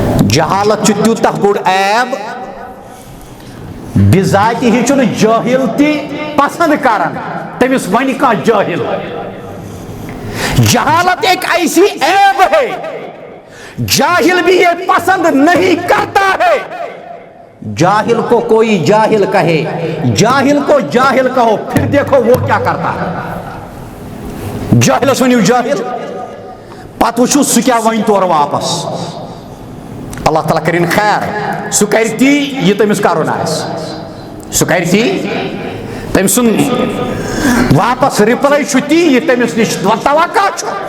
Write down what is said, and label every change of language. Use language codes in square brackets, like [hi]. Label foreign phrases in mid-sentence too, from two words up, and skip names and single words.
[ks] جہالت تیوتہ بوڑ عیب بذاتی ہی چھن جاہل تی پسند کرن تمس ون کا جاہل. [ur] جہالت ایک ایسی عیب ہے جاہل بھی یہ پسند نہیں کرتا ہے. جاہل کو کوئی جاہل کہے, جاہل کو جاہل کہو, پھر دیکھو وہ کیا کرتا ہے. [ks] جاہلس ونیو جاہل پتہ وچھو سہ کیا ون تور واپس. اللہ تعالیٰ کرن خیر, سہ کر تی یہ تمس کرن آس, سہ کر تی تم سن واپس رپلائی چھ تی یہ تمس نش توقع چھ.